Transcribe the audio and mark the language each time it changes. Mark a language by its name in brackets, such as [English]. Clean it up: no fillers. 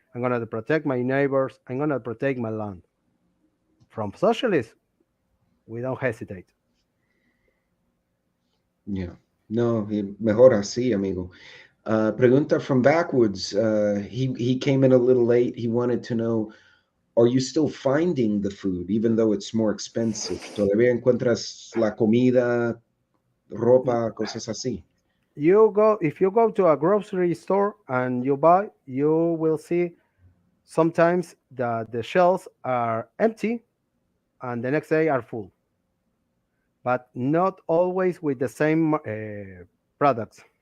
[English] I'm going to protect my neighbors. I'm going to protect my land. From socialists, we don't hesitate. [Spanish] Yeah. No, mejor así, amigo. Pregunta [English] from backwoods. He came in a little late. He wanted to know, are you still finding the food even though it's more expensive? [Spanish] ¿Todavía encuentras la comida, ropa, cosas así? [English] If you go to a grocery store and you buy, you will see sometimes that the shelves are empty and the next day are full, but not always with the same products.